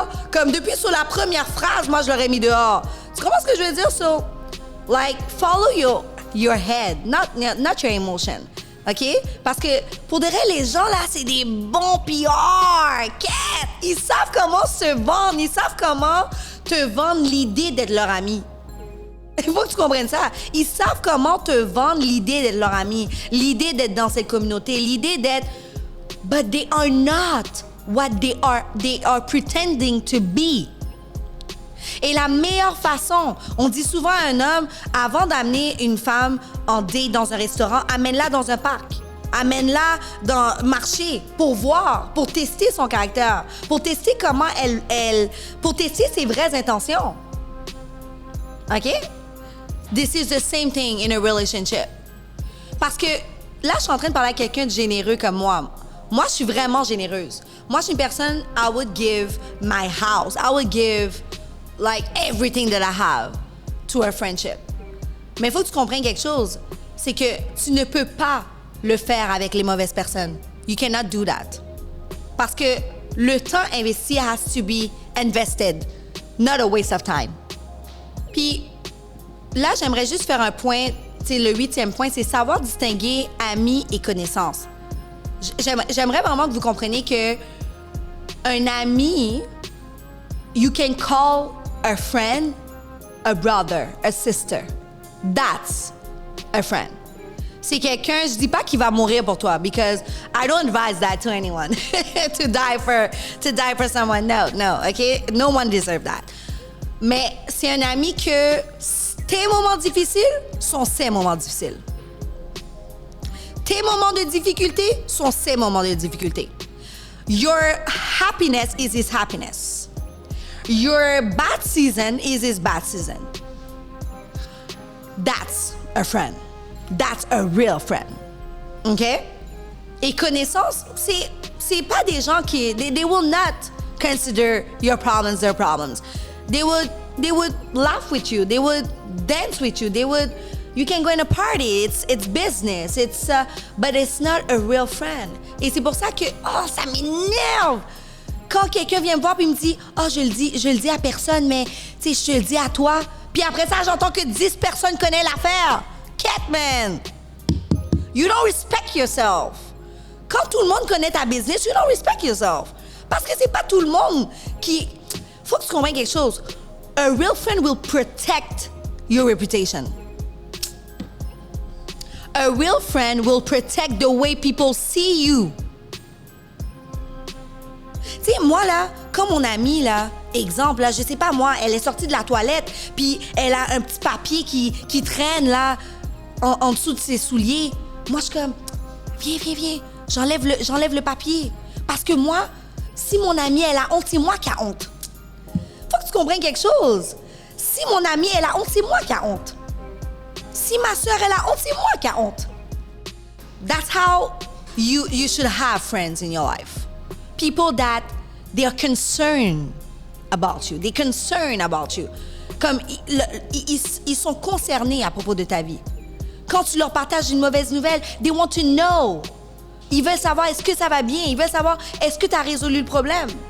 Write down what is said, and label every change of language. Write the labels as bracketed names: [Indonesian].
[French] Comme depuis sur la première phrase, moi, je l'aurais mis dehors. Tu comprends ce que je veux dire? [English] So, like, follow your head, not your emotion. OK? [French] Parce que pour de vrai, les gens là, c'est des bons PR. Ils savent comment se vendre. Ils savent comment te vendre l'idée d'être leur ami. Il faut que tu comprennes ça. Ils savent comment te vendre l'idée d'être leur ami, l'idée d'être dans cette communauté, l'idée d'être... [English] But they are not what they are pretending to be. [French] Et la meilleure façon, on dit souvent à un homme, avant d'amener une femme en date dans un restaurant, amène-la dans un parc. Amène-la dans marché pour voir, pour tester son caractère, pour tester comment pour tester ses vraies intentions. [English] OK? This is the same thing in a relationship. [French] Parce que là, je suis en train de parler à quelqu'un de généreux comme moi. Moi, je suis vraiment généreuse. Moi, je suis une personne, [English] I would give my house. I would give like everything that I have to a friendship. [French] Mais il faut que tu comprennes quelque chose. C'est que tu ne peux pas le faire avec les mauvaises personnes. [English] You cannot do that. [French] Parce que le temps investi [English] has to be invested, not a waste of time. [French] Puis là, j'aimerais juste faire un point. Le 8e point, c'est savoir distinguer amis et connaissances. J'aimerais vraiment que vous compreniez que un ami, [English] you can call a friend a brother, a sister. That's a friend. [French] C'est quelqu'un, je dis pas qu'il va mourir pour toi, [English] because I don't advise that to anyone to die for someone. No, okay? No one deserves that. [French] Mais c'est un ami que tes moments difficiles sont ses moments difficiles. Tes moments de difficulté sont ses moments de difficulté. [English] Your happiness is his happiness. Your bad season is his bad season. That's a friend. That's a real friend. OK? [French] Et connaissance, c'est pas des gens qui... [English] They will not consider your problems their problems. They would laugh with you. They would dance with you. You can go in a party. It's business. But it's not a real friend. [French] Et c'est pour ça que, ça m'énerve. Quand quelqu'un vient me voir et me dit, je le dis à personne, mais tu sais, je te le dis à toi. Puis après ça, j'entends que 10 personnes connaissent l'affaire. [English] Catman, you don't respect yourself. [French] Quand tout le monde connaît ta business, [English] you don't respect yourself. [French] Parce que c'est pas tout le monde qui... Faut que tu comprennes quelque chose. [English] A real friend will protect your reputation. A real friend will protect the way people see you. [French] Tu sais, moi, là, comme mon amie, là, exemple, là, je sais pas, moi, elle est sortie de la toilette, puis elle a un petit papier qui traîne, là, en dessous de ses souliers. Moi, je suis comme, viens, j'enlève le papier. Parce que moi, si mon amie, elle a honte, c'est moi qui a honte. Faut que tu comprennes quelque chose. Si mon amie, elle a honte, c'est moi qui a honte. Si ma soeur, elle a honte, c'est moi qui a honte. [English] That's how you should have friends in your life. People that they are concerned about you. They're concerned about you. [French] Comme ils sont concernés à propos de ta vie. Quand tu leur partages une mauvaise nouvelle, [English] they want to know. [French] Ils veulent savoir est-ce que ça va bien. Ils veulent savoir est-ce que tu as résolu le problème.